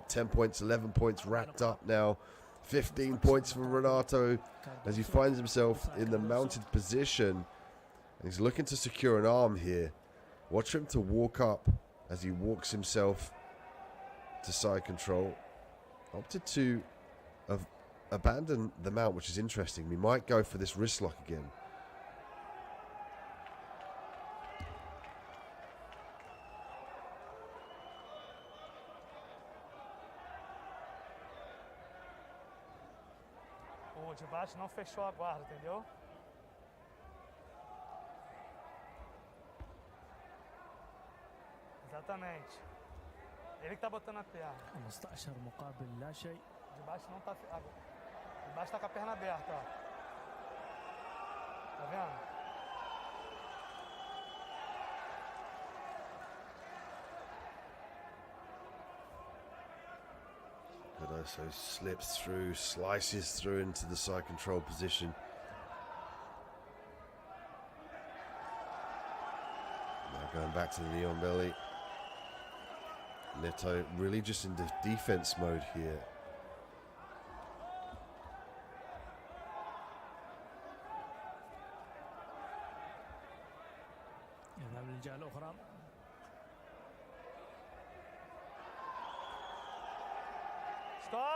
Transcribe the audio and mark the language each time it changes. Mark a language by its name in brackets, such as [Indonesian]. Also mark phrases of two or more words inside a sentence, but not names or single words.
[English] 10 points, 11 points racked up now. 15 points for Renato as he finds himself in the mounted position. And he's looking to secure an arm here. Watch him to walk up as he walks himself to side control. Opted to abandon the mount, which is interesting. We might go for this wrist lock again. [Portuguese] O de baixo não fechou a guarda, entendeu? Exatamente. Ele que tá botando a perna. [Arabic] 15 مقابل لا شيء. [Portuguese] De baixo não tá. De baixo tá com a perna aberta, ó. Tá vendo? [English] Cardoso slips through, slices through into the side control position. Now going back to the knee on belly. Neto really just in defense mode here. Stop!